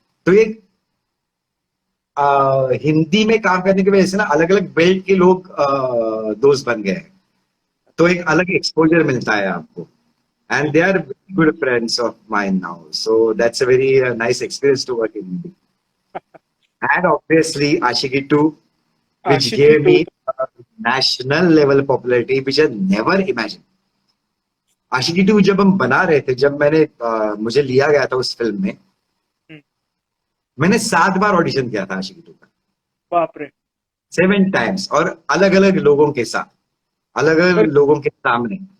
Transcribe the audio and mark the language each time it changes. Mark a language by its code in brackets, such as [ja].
[hi] तो ये हिंदी में काम करने की वजह से ना अलग अलग बेल्ट के लोग दोस्त बन गए हैं. तो एक अलग एक्सपोजर मिलता है आपको. [en] And they are good friends of mine now. So that's a very nice experience to work in Hindi. And obviously Aashiqui 2, which Aashiqui gave me 2. national level popularity which I never imagined. [hi] आशिकी 2 जब हम बना रहे थे, जब मुझे लिया गया था उस फिल्म में, मैंने 7 बार ऑडिशन किया था आशिकी 2 का. बाप रे. [en] 7 times. [hi] और अलग अलग लोगों के साथ, अलग अलग लोगों के सामने.